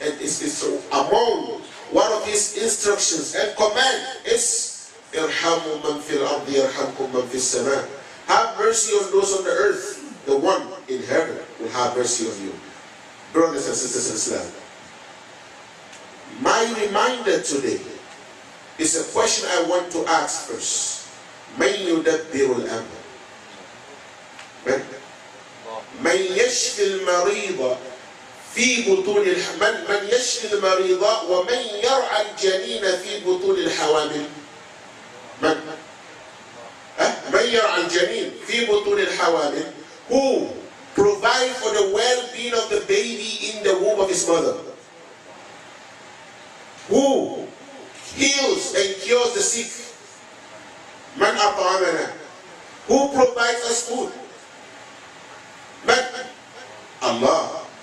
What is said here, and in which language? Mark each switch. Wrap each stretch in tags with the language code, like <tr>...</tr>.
<en>And it's among one of his instructions and command is</en> <ar>irhamu man fil ardi yarhamkum man fis sama.</ar> <en>Have mercy on those on the earth. The one in heaven will have mercy on you. Brothers and sisters in Islam, my reminder today is a question I want to ask first.</en> <ar>من يدبر الأمر؟ من يشفي المريض في بطون من يشفي المريض ومن يرعى الجنين في بطون الحوامل؟ من يرعى الجنين في بطون الحوامل?</ar> <en>Who provide for the well-being of the baby in the womb of his mother? Who heals and cures the sick?</en> <ar>Man at'amana.</ar> <en>Who provides us food? Man. Allah.</en>